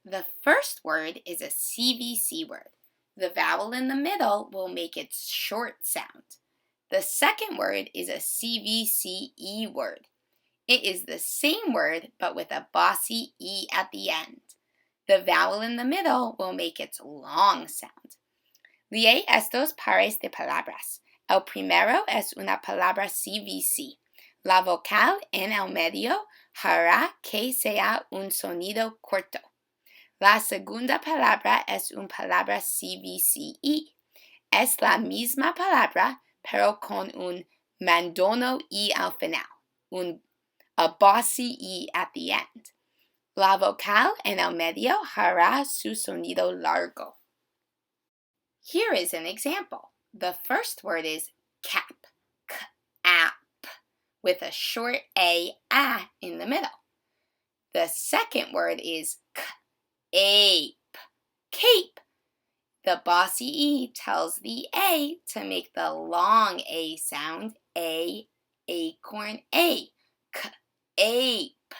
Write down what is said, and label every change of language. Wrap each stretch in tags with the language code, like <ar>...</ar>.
<en>The first word is a CVC word. The vowel in the middle will make its short sound. The second word is a CVCE word. It is the same word but with a bossy E at the end. The vowel in the middle will make its long sound.</en> <es>Lee estos pares de palabras. El primero es una palabra CVC. La vocal en el medio hará que sea un sonido corto. La segunda palabra es una palabra CVCE. Es la misma palabra, pero con un mandono E al final,</es> <en>a bossy E at the end.</en> <es>La vocal en el medio hará su sonido largo.</es> <en>Here is an example. The first word is cap, k-ap, with a short a in the middle. The second word is k-ape, cape. The bossy E tells the A to make the long A sound, A, acorn, A, k-ape.</en>